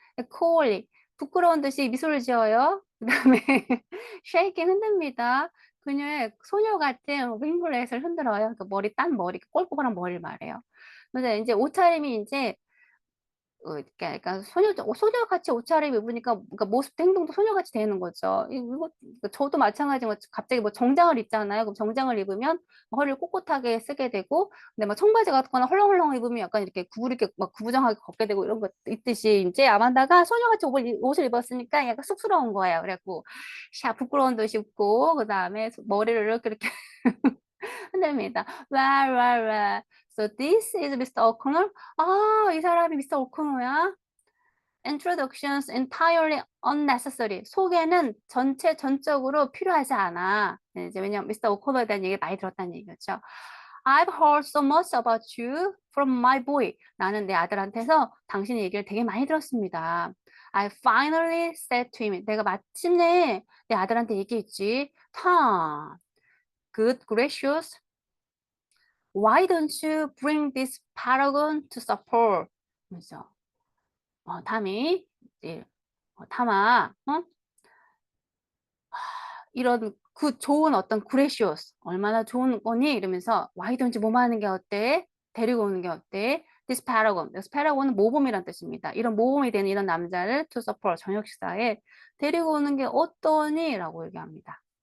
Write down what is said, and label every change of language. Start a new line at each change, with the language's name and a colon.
Korean: coyly 부끄러운 듯이 미소를 지어요. 그 다음에 shaking 흔듭니다. 그녀의 소녀 같은 ringlet을 흔들어요. 그 딴 머리, 꼴꼬란 머리를 말해요. 근데 이제 옷차림이 이제 그러니까 소녀같이 옷차림 입으니까 그러니까 모습도 행동도 소녀같이 되는 거죠. 저도 마찬가지고 갑자기 뭐 정장을 입잖아요. 그럼 정장을 입으면 허리를 꼿꼿하게 쓰게 되고, 근데 막 청바지 같거나 헐렁헐렁 입으면 약간 이렇게 구부리게 막 구부정하게 걷게 되고 이런 거 있듯이 이제 아만다가 소녀같이 옷을 입었으니까 약간 쑥스러운 거예요. 그래갖고 부끄러운 듯이 웃고 그 다음에 머리를 이렇게 흔듭니다.
English: Well, well, well. So this is Mr. O'Connor.
Korean: 이 사람이 미스터 오코노야.
English: Introductions entirely unnecessary.
Korean: 소개는 전적으로 필요하지 않아. 네, 이제 왜냐면 미스터 오코노에 대한 얘기를 많이 들었다는 얘기죠.
English: I've heard so much about you from my boy.
Korean: 나는 내 아들한테서 당신의 얘기를 되게 많이 들었습니다.
English: I finally said to him.
Korean: 내가 마침내 내 아들한테 얘기했지.
English: Tom, good gracious. Why don't you bring this paragon to support?
Korean: 그래서 탐이 이제 탐아, 이런 그 좋은 어떤 gracious 얼마나 좋은 거니 이러면서
English: why don't you
Korean: 뭐뭐 하는 게 어때? 데리고 오는 게 어때?
English: This paragon.
Korean: This paragon은 모범이란 뜻입니다. 이런 모범이 되는 이런 남자를
English: to support
Korean: 저녁 식사에 데리고 오는 게 어떠니?라고 얘기합니다.